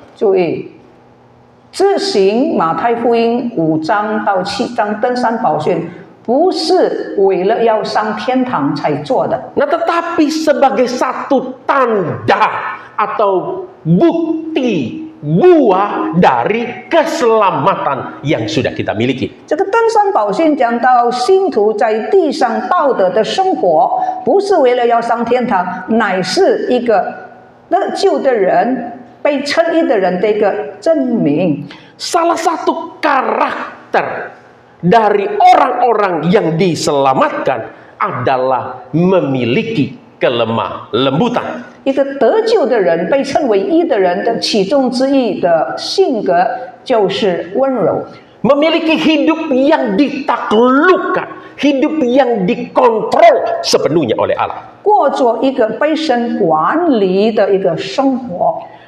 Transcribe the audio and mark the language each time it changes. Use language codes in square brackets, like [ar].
[zh] 注意，执行马太福音5章到7章登山宝训，不是为了要上天堂才做的。 [id] Nah, tetapi sebagai satu tanda atau bukti buah dari keselamatan yang sudah kita miliki. [zh] 这个登山宝训讲到信徒在地上道德的生活，不是为了要上天堂，乃是一个得救的人、被称义的人的一个证明。 [id] Salah satu karakter dari orang-orang yang diselamatkan adalah memiliki kelemah lembutan. [zh] 一个得救的人、被称为义的人的其中之一的性格就是温柔。 [id] memiliki hidup yang ditaklukkan, hidup yang dikontrol sepenuhnya oleh Allah. [zh] 过着一个被神管理的一个生活。